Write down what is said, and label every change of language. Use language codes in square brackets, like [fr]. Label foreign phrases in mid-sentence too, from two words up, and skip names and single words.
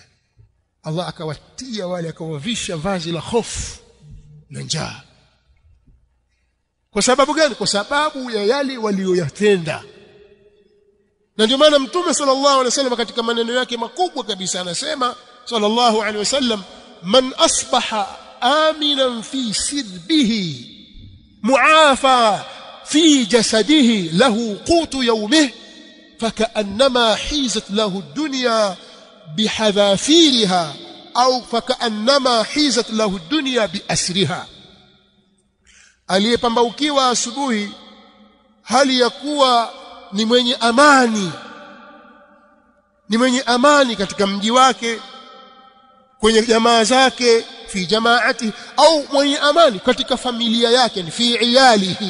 [sw] Allah akawatia wale, akawavisha vazi la hofu na njaa. Kwa sababu gani? Kwa sababu ya yale walioyatenda. Na ndio maana Mtume [ar] صلى الله عليه وسلم [sw] katika maneno yake makubwa kabisa anasema [ar] صلى الله عليه وسلم من أصبح آمنا في سربه معافى في جسده له قوت يومه فكأنما حيزت له الدنيا بحذافيرها أو فكأنما حيزت له الدنيا بأسرها. [sw] aliyepambaukiwa asubuhi hali ya kuwa ni mwenye amani katika mji wake, kwenye jamaa zake, [ar] في جماعتي, [sw] au mwenye amani katika familia yake, ni [ar] في عياله.